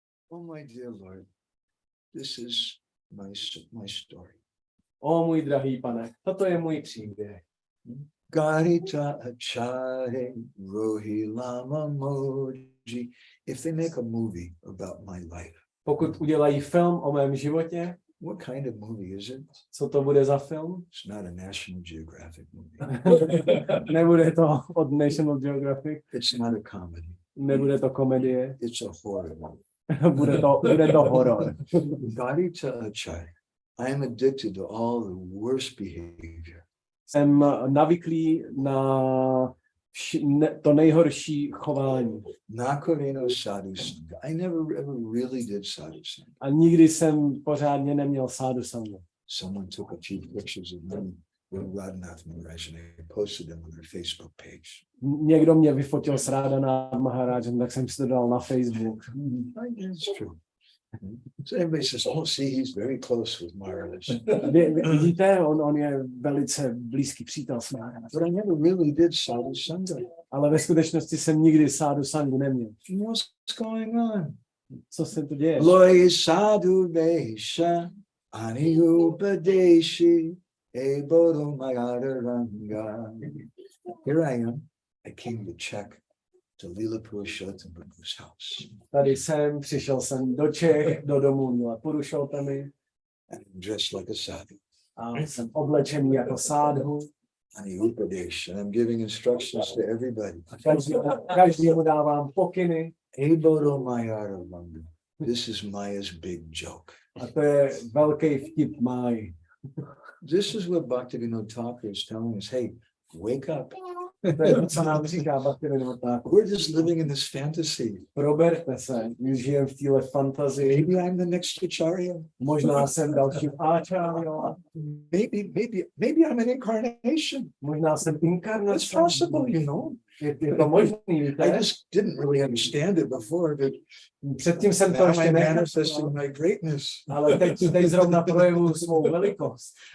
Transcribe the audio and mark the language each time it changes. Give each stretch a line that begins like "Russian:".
English: Oh my dear Lord, this is my story.
Czech: O můj drahý pane, toto je můj příběh.
Bangla: Garita achare rohi lama moji.
English: If they make a movie about my life,
Czech: Pokud udělají film o mém životě,
English: what kind of movie is it?
Czech: co to bude za film?
English: It's not a National Geographic movie.
Czech: Nebude to od National Geographic.
English: It's not a comedy.
Czech: Nebude to komedie.
English: It's a horror movie.
Czech: bude to horor.
Bangla: Garita achare.
English: I am addicted to all the worst behavior.
Czech: Jsem navyklý na to nejhorší chování.
Bangla: Nakarino sadhu sangha.
English: I never ever really did sadhu sangha.
Czech: A nikdy jsem pořádně neměl sádu sangu.
English: Someone took a few pictures of me with Radhanath Maharaj and they posted them on their Facebook page.
Czech: Někdo mě vyfotil s Radhanath Maharajem, tak jsem si to dal na Facebook.
English: It's true. So everybody says, oh, see, he's very close with Maharaj.
Czech: Vidíte, on je velice blízký přítel s Maharajem.
English: But I never really did sadhu sangha.
Czech: Ale ve skutečnosti jsem nikdy sádu sangu neměl.
English: What's going on?
Czech: Co se tu děje?
Bangla: Loy sadhu vesha aniupadeshi ebodo magaranga.
English: Here I am. I came to check to Lila Purushottam Prabhu's house.
Czech: Tady přišel jsem do Čech, do domu Lila Purushottamy.
English: And I'm dressed like a sadhu.
Czech: A jsem oblečený jako sádhu.
Bangla: Aniupadesh.
English: And I'm giving instructions to everybody.
Czech: Každému dávám pokyny.
Bangla: Ebodo magaranga.
English: This is Maya's big joke.
Czech: A to je velký vtip Máji.
English: This is what Bhaktivinode Thakur is telling us. Hey, wake up.
Czech: To je to, co nám říká Bhaktivinode Thakur.
English: We're just living in this fantasy.
Czech: Proberte se, my žijeme v téhle fantazii.
English: Maybe I'm the next Acharya.
Czech: Možná jsem dalším Acharya.
English: Maybe I'm an incarnation.
Czech: Možná jsem
English: It's
Czech: inkarnace.
English: possible, you know.
Czech: Je to možný, víte?
English: I just didn't really understand it before, but
Czech: Předtím jsem to
English: now
Czech: ještě
English: I'm
Czech: nechápal,
English: manifesting my greatness.
Czech: ale teď zrovna projevuju svou velikost.